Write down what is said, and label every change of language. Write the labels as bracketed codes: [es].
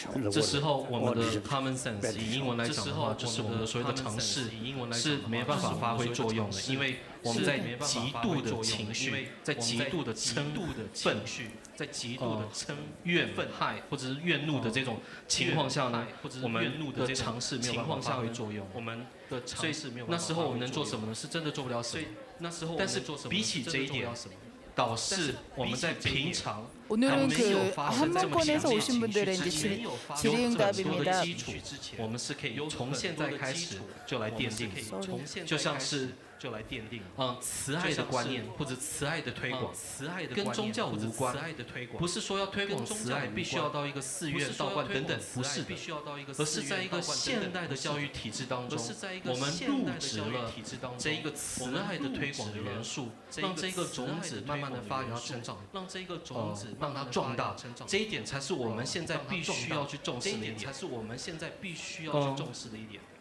[zh] 这时候我们的 common sense 以英文来讲的话，就是我们的所谓的尝试是没办法发挥作用的，因为我们在极度的情绪，在极度的嗔愤，在极度的怨害或者是怨怒的这种情况下呢，我们的尝试没有办法发挥作用。我们的尝试没有办法发挥作用。那时候我们能做什么呢？是真的做不了什么。但是比起这一点，导致我们在平常 [ko] 오늘은 그 한문권에서 오신 분들의 이제 질의응답입니다. [zh] 我们是可以从现在开始就来奠定，就像是 慈爱的观念或者慈爱的推广，跟宗教无关，不是说要推广慈爱必须要到一个寺院、道观等等，不是的，而是在一个现代的教育体制当中，我们入植了这一个慈爱的推广的元素，让这个种子慢慢的发芽成长，让这个种子让它壮大，这一点才是我们现在必须要去重视的一点，才是我们现在必须要去重视的一点。